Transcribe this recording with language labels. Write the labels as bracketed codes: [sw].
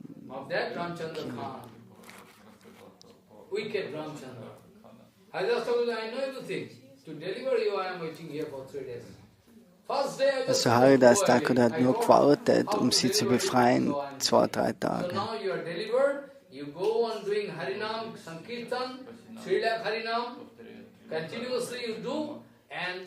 [en] Of that Ramchandra Khan. Wicked Ramchandra. I just told you, I know everything. To deliver you, I am waiting here for 3 days. First day I was [de] Also Haridas Thakur hat nur gewartet, sie zu befreien, 2-3 Tage. [en] So now you are delivered, you go on doing Harinam, Sankirtan, 3 lakh Harinam, continuously you do, and